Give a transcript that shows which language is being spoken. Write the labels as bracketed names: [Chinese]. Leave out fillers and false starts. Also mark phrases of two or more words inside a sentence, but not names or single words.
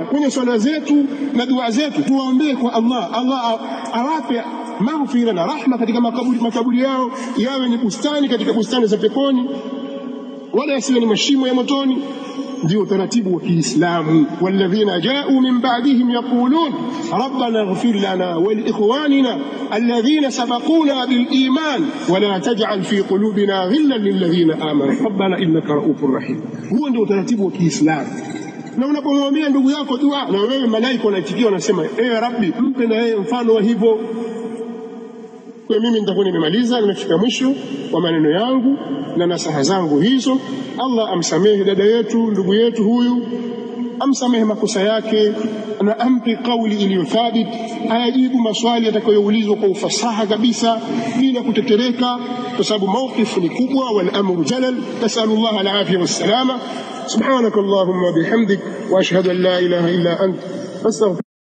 [Swahili] Kwenye swala zetu na dua zetu tuwaombee kwa Allah, Allah awape maghfira na rahma katika makaburi yao, yawe ni bustani katika bustani za peponi, wala yasiwe ni mashimo ya motoni. Ndio utaratibu wa Kiislamu. [Arabic] والذين جاءوا من بعدهم يقولون ربنا اغفر لنا ولإخواننا الذين سبقونا بالإيمان ولا تجعل في قلوبنا غلا للذين آمنوا ربنا إنك رؤوف رحيم. [Swahili] Huo ndio utaratibu wa Kiislamu. Na unapomwambia ndugu yako dua, na wewe malaika wanaitikia, wanasema Rabbi, mpe na yeye mfano wa hivyo. Kwa mimi nitakuwa nimemaliza, nimefika mwisho wa maneno yangu na nasaha zangu hizo. Allah amsamehe dada yetu, ndugu yetu huyu, amsamehe makosa yake na ampe kauli iliyo thabit, ayajibu maswali atakayoulizwa kwa ufasaha kabisa bila kutetereka, kwa sababu mawqifu ni kubwa, [Arabic] والأمر جلل. نسأل الله العافية والسلامة سبحانك اللهم وبحمدك وأشهد أن لا إله إلا أنت أستغفرك.